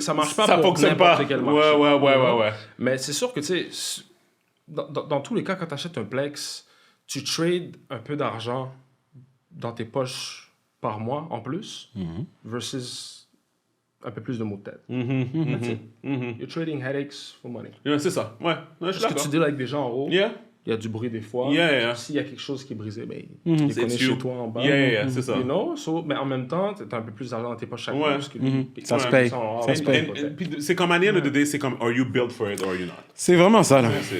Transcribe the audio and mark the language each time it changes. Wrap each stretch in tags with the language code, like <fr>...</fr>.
<fr>Ça marche pas ça pour fonctionne pas. Quel marché. Ouais. Mais c'est sûr que, tu sais, dans tous les cas, quand tu achètes un plex, tu trades un peu d'argent dans tes poches par mois en plus, versus un peu plus de mots de tête.</fr> <en>You're trading headaches for money.</en> <fr>C'est ça, ouais. Je suis Parce que tu deals avec des gens en haut, il y a du bruit des fois. S'il y a quelque chose qui est brisé, ben, tu les connais chez toi en bas. C'est ça.</fr> <en>You know?</en> <fr>Mais en même temps, tu as un peu plus d'argent dans tes poches chaque mois. Ça se paye. Puis c'est comme à</fr> <en>the day,</en> <fr>c'est comme</fr> <en>are you built for it or you not?</en> <fr>C'est vraiment ça, là.</fr>